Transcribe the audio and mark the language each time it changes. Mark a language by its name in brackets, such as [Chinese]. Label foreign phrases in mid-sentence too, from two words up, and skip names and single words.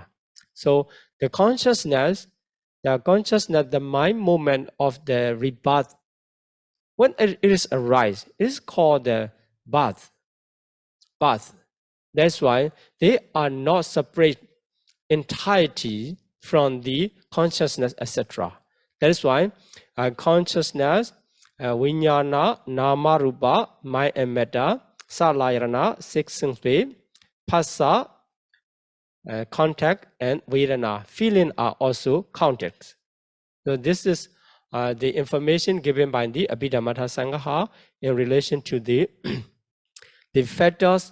[English] So the consciousness, the mind movement of the rebirth, when it is arise, it is called the birth. That's why they are not separate entirety from the consciousness, etc. That is why consciousness, [Pali] vinyana, nama, rupa, [English] mind and matter, salayana, 6 senses, phassa, contact, and vedana, feeling are also counted. So this is the information given by the Abhidhamma Sangha in relation to the the fetters.